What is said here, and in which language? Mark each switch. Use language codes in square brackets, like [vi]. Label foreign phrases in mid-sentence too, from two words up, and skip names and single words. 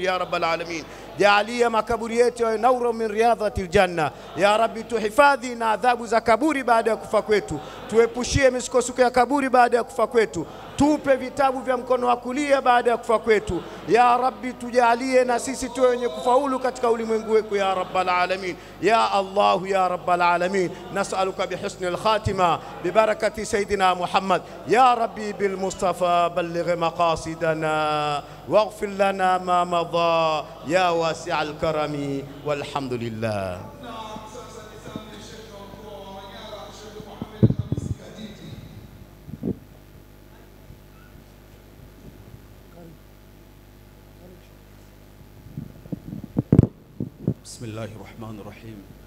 [ar] يا رب العالمين, [sw] jalia makaburi yetu [ar] يا نورا من رياضة الجنة. يا رب, [sw] tuhifadhi na adhabu za kaburi baada ya kufa kwetu, tuepushie misukosuko ya kaburi baada ya kufa kwetu, tupe vitabu vya mkono wa kulia baada ya kufa kwetu. [ar] يا رب, [sw] tujalie na sisi tuwe wenye kufaulu katika ulimwengu wetu. [ar] يا رب العالمين، يا الله، يا رب العالمين، نسألك بحسن الخاتمة ببركة سيدنا محمد. يا رب، بالمصطفى بلغ مقاصدنا واغفر لنا ما مضى يا واسع الكرم والحمد لله. بسم الله الرحمن الرحيم.